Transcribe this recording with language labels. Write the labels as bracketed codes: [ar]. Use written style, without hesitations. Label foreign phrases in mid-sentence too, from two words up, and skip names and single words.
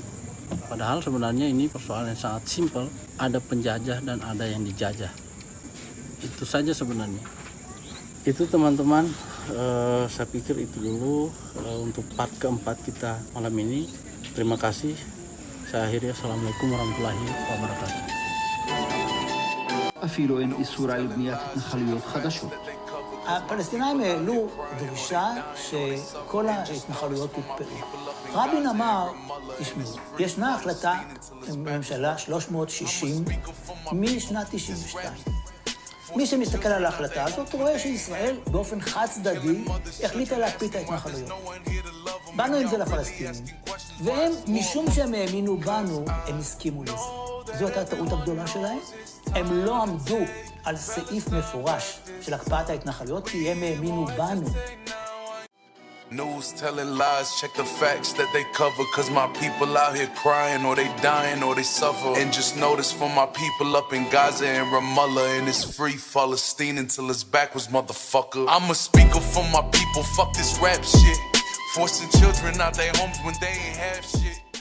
[id] Padahal sebenarnya ini persoalan yang sangat simpel. Ada penjajah dan ada yang dijajah. Itu saja sebenarnya. Itu teman-teman, saya pikir itu dulu untuk part keempat kita malam ini. Terima kasih. Saya akhiri. [ar] السلام عليكم ورحمة الله وبركاته. [he] אפילו אין איסור על בניית התנחלויות חדשות. הפלסטינאים העלו דרישה שכל ההתנחלויות יוקפאו. רבין אמר, תשמעו, ישנה החלטה בממשלה 360 משנת 92. מי שמסתכל על ההחלטה הזאת רואה שישראל באופן חד צדדי החליטה להקפיא את ההתנחלויות. באנו עם זה לפלסטינים, והם, משום שהם האמינו בנו, הם הסכימו לזה. זו הייתה הטעות הגדולה שלהם. הם לא עמדו על סעיף מפורש של הקפאת ההתנחלויות, כי הם האמינו בנו. [en] News telling lies, check the facts that they cover. Cause my people out here crying, or they dying, or they suffer. And just notice for my people up in Gaza and Ramallah, and it's free Palestine until it's backwards, motherfucker. I'm a speaker for my people, fuck this rap shit. Forcing children out their homes when they ain't have shit.